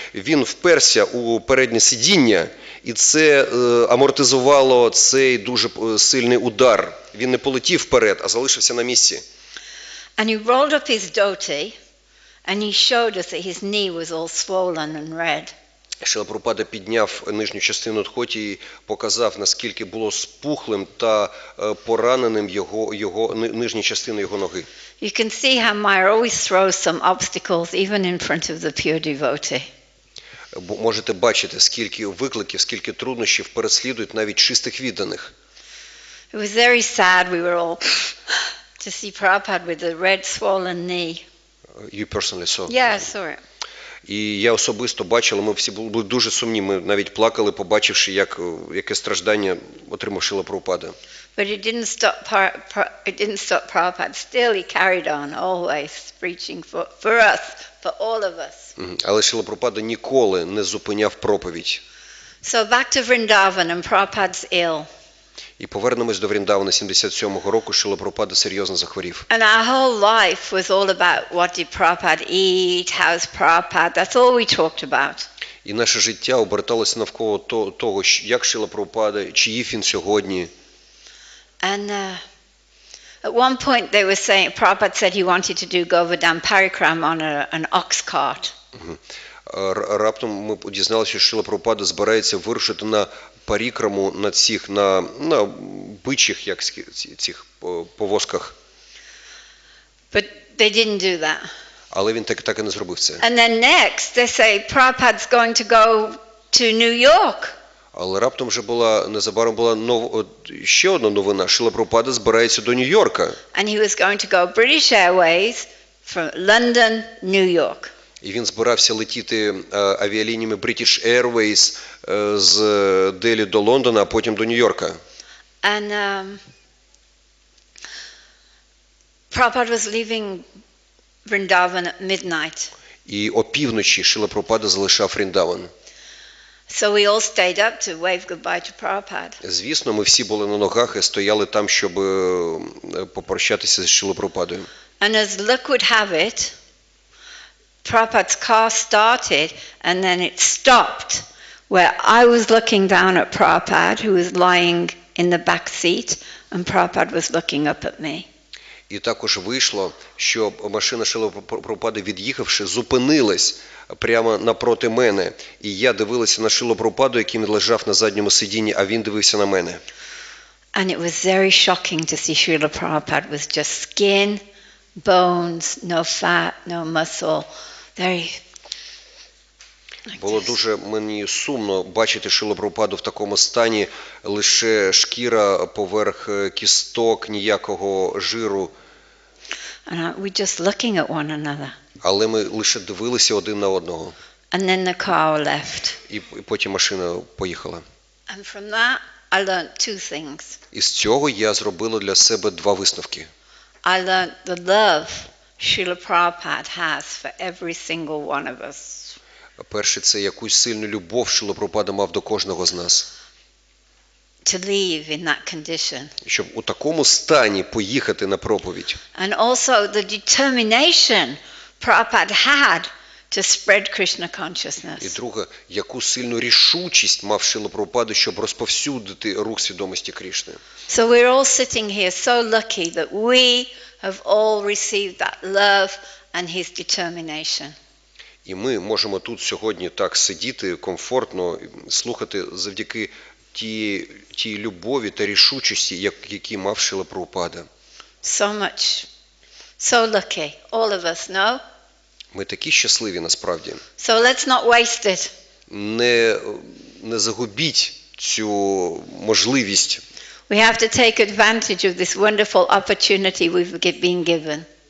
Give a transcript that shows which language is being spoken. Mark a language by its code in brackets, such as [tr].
[uk] Він вперся у переднє сидіння, і це амортизувало цей дуже сильний удар. Він не полетів вперед, а залишився на місці. [en] And he rolled up his dhoti and he showed us that his knee was all swollen and red. [uk] Шрила Прабхупада підняв нижню частину дхоті і показав, наскільки було спухлим та пораненим його нижня частина його ноги. [en] You can see how Maya always throws some obstacles even in front of the pure devotee. [uk] Можете бачити, скільки викликів, скільки труднощів переслідують навіть чистих відданих. [en] It was very sad. We were all to see Prabhupada with a red swollen knee. You personally saw? Yeah, I saw it. [uk] І я особисто бачив, ми всі були дуже сумні, ми навіть плакали, побачивши, яке страждання отримав Шрила Прабхупада. [en] But it didn't stop Prabhupada. Still, he carried on always preaching for us, for all of us. [uk] Але Шрила Прабхупада ніколи не зупиняв проповідь. [en] So back to Vrindavan, and Prabhupada's ill. [uk] І повернемось до Вріндавана 77-го року, Шрила Прабхупада серйозно захворів. [en] And our whole life was all about what did Prabhupada eat, how's Prabhupada, that's all we talked about. [uk] І наше життя оберталося навколо того, як Шрила Прабхупада, чи їв він сьогодні. [en] And at one point they were saying, Prabhupada said he wanted to do Govardhan Parikram on an ox cart. [uk] Раптом ми дізналися, що Шрила Прабхупада збирається вирушити на парікраму на бичих, як цих повозках. [en] But they didn't do that. [uk] Але він так і не зробив це. [en] And then next they say Prabhupada's going to go to New York. [uk] Але раптом вже незабаром була ще одна новина. Шрила Прабхупада збирається до Нью-Йорка. [en] And he was going to go British Airways from London, New York. [uk] І він збирався летіти авіалініями British Airways з Делі до Лондона, а потім до Нью-Йорка. [en] And Prabhupada was leaving Vrindavan at midnight. [uk] І опівночі Шрила Прабхупада залишав Вріндаван. [en] So we all stayed up to wave goodbye to Prabhupada. [uk] Звісно, ми всі були на ногах і стояли там, щоб попрощатися з Шрилою Прабхупадою. [en] And as luck would have it, Prabhupada's car started and then it stopped where I was looking down at Prabhupada, who was lying in the back seat, and Prabhupada was looking up at me. [uk] І також вийшло, що машина Шрили Прабхупади, від'їхавши, зупинилась прямо напроти мене. І я дивилася на Шрилу Прабхупаду, який лежав на задньому сидінні, а він дивився на мене. [en] And it was very shocking to see Srila Prabhupada with just skin, bones, no fat, no muscle, very... [uk] Було дуже мені сумно бачити Шрилу Прабхупаду в такому стані, лише шкіра поверх кісток, ніякого жиру. [en] And we're just looking at one another. [uk] Але ми лише дивилися один на одного. [en] And then the car left. [uk] І потім машина поїхала. [en] And from that I learned two things. [uk] І з цього я зробила для себе два висновки. [en] I learned the love Srila Prabhupada has for every single one of us. [uk] Перше, це якусь сильну любов Шрила Прабхупада мав до кожного з нас. [en] To live in that condition. [uk] Щоб у такому стані поїхати на проповідь. [en] And also the determination Prabhupada had to spread Krishna consciousness. [uk] І друге, яку сильну рішучість мав Шрила Прабхупада, щоб розповсюдити рух свідомості Крішни. [en] So we're all sitting here so lucky that we have all received that love and his determination. [uk] І ми можемо тут сьогодні так сидіти комфортно, слухати завдяки тій любові та рішучості, які мав Шрила Прабхупада. [en] So much, so lucky, all of us, no? [uk] Ми такі щасливі насправді. [en] So let's not waste it. [uk] Не загубіть цю можливість. [en] We have to take advantage of this wonderful opportunity we've been given.